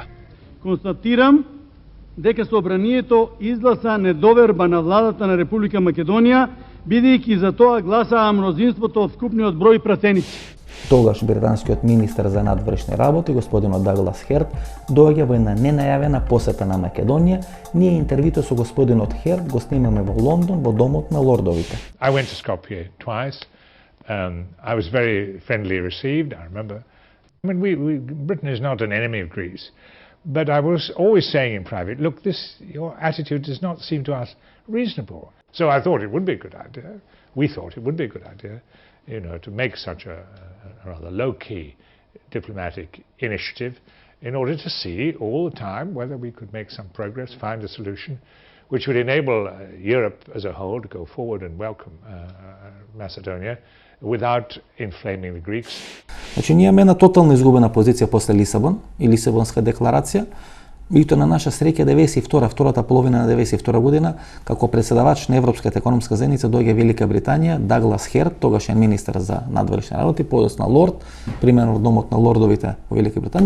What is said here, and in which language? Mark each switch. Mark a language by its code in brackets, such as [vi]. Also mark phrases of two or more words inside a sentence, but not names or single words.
[mk] Констатирам дека собранието изгласа недоверба на владата на Република Македонија, бидејќи за тоа гласаа мнозинството од вкупниот број пратеници. Тогаш британскиот министер за надвршни работи, господинот Даглас Херт, доаѓа во една ненајавена посета на Македонија. Ние интервјуто со господинот Херт го снимаме во Лондон, во домот на лордовите. [en] I went to Skopje twice. I was very friendly received, I remember. I mean, Britain is not an enemy of Greece, but I was always saying in private, look, your attitude does not seem to us reasonable. So I thought it would be a good idea. We thought it would be a good idea, to make such a rather low-key diplomatic initiative in order to see all the time whether we could make some progress, find a solution which would enable Europe as a whole to go forward and welcome Macedonia without inflaming the Greeks. [mk] Значи, ние имаме една тотално изгубена позиција после Лисабон и Лисабонска декларација. Меѓутоа на наша среќа втората половина на 92 година, како председавач на Европската економска заедница доаѓа Велика Британија, Даглас Херт, тогашен министер за надвршни работи, подоцна лорд, примерно во домот на лордовите во Велика Британија.